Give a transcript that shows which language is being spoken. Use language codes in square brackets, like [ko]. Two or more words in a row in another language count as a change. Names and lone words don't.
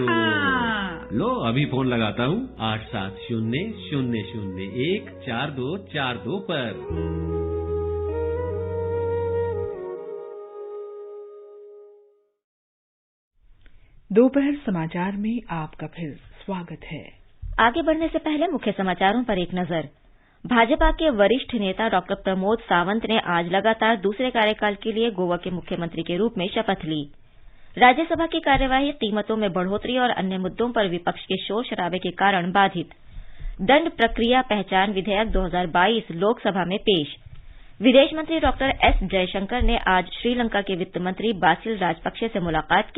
[hi] लो, अभी फोन लगाता हूँ 870-001-4242 पर। दोपहर समाचार में आपका फिर स्वागत है। आगे बढ़ने से पहले मुख्य समाचारों पर एक नजर। भाजपा के वरिष्ठ नेता डॉ प्रमोद सावंत ने आज लगातार दूसरे कार्यकाल के लिए गोवा के मुख्यमंत्री के रूप में शपथ ली। राज्यसभा की कार्यवाही कीमतों में बढ़ोतरी और अन्य मुद्दों पर विपक्ष के शोर शराबे के कारण बाधित। दंड प्रक्रिया पहचान विधेयक 2022 लोकसभा में पेश। विदेश मंत्री डॉ एस जयशंकर ने आज श्रीलंका के वित्त मंत्री बासिल राजपक्षे से मुलाकात की।